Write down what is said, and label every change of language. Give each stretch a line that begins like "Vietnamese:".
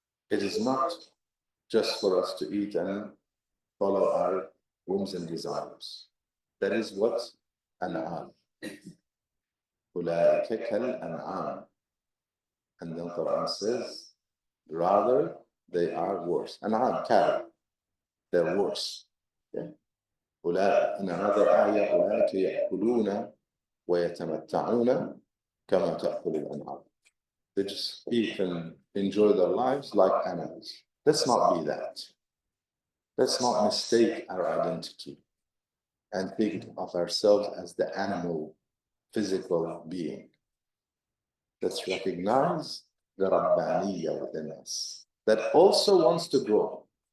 English: It is not just for us to eat and follow our whims and desires. That is what an'am.
Arabic: أُولَٰئِكَ كَالْأَنْعَامِ.
English: And then Quran says, rather, they are worse. An'am, cattle, they're worse. Yeah. In another ayah,
Arabic: أُولَٰئِكَ يَأْكُلُونَ وَيَتَمَتَّعُونَ كَمَا تَأْكُلُ الْأَنْعَامُ.
English: They just eat and enjoy their lives like animals. Let's not be that. Let's not mistake our identity and think of ourselves as the animal, physical being. Let's recognize the Rabbaniyya within us that also wants to grow.